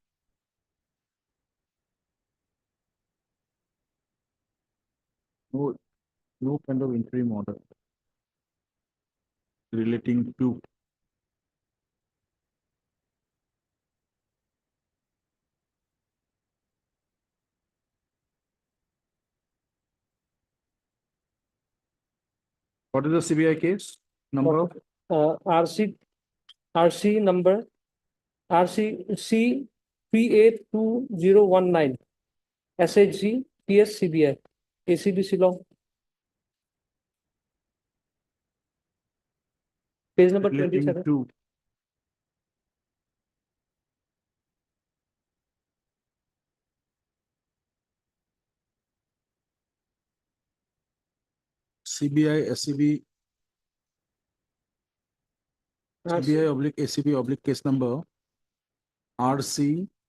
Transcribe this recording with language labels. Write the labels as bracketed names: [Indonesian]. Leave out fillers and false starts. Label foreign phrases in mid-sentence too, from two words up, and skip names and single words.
[English] No kind of interim order relating to what is the CBI case number? RC number, RCC 382019, SHG PS CBI, ACB Shillong. Page number Relating 27. to CBI, SCB, CBI oblique ACB oblique case number RC